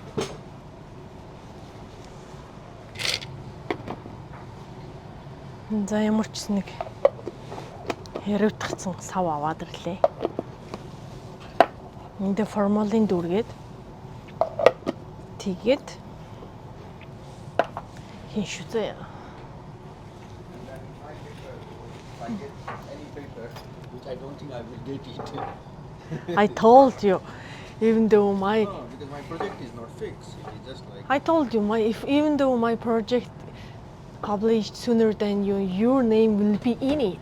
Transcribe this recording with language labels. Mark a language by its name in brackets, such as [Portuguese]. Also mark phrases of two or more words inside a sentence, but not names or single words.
[Mongolian] За ямар ч нэг хариуцсан сав аваад ирлээ. Энд формалин дүүргээд тэгээд хийн шүү зэ. [English] I don't think I will get it. I told you, even though my No, because my project is not fixed. It is just like I told you even though my project published sooner than you, your name will be in it.